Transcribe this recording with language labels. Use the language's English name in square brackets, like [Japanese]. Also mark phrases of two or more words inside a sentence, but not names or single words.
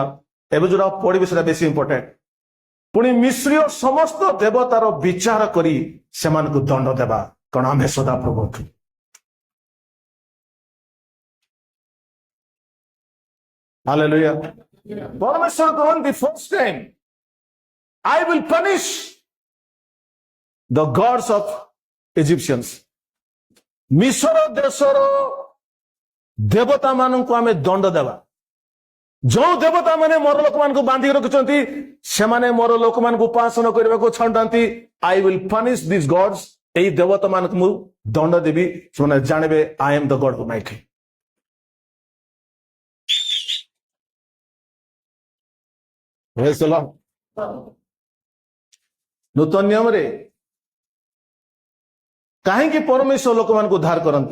[Odia] ଏବେ ଯୋଉଟା ପଢିବେ ସେଟା ବେଶୀ ଇମ୍ପୋର୍ଟାଣ୍ଟ। ପୁଣି ମିଶ୍ରୀୟ ସମସ୍ତ ଦେବତାର ବିଚାର କରି ସେମାନଙ୍କୁ ଦଣ୍ଡ ଦେବା, କାରଣ ଆମ୍ଭେ ସଦାପ୍ରଭୁ। ହାଲେଲୁୟା। ପରମେଶ୍ୱର କହନ୍ତି [English] first time I will punish the gods of Egyptians. [Odia] ମିଶ୍ର ଦେଶର ଦେବତା ମାନଙ୍କୁ ଆମେ ଦଣ୍ଡ ଦେବା। ଯୋଉ ଦେବତା ମାନେ ମୋର ଲୋକମାନଙ୍କୁ ବାନ୍ଧିକି ରଖିଛନ୍ତି ସେମାନେ ମୋର ଲୋକମାନଙ୍କୁ ଉପାସନା କରିବାକୁ ଛାଡୁନାହାନ୍ତି। [English] I will punish these gods. [Odia] ଏଇ ଦେବତା ମାନଙ୍କୁ ମୁଁ ଦଣ୍ଡ ଦେବି, ସେମାନେ ଜାଣିବେ [English] I am the God Almighty. [Odia] ନୂତନ ନିୟମରେ କାହିଁକି ପରମେଶ୍ୱର ଲୋକମାନଙ୍କୁ ଉଦ୍ଧାର କରନ୍ତି?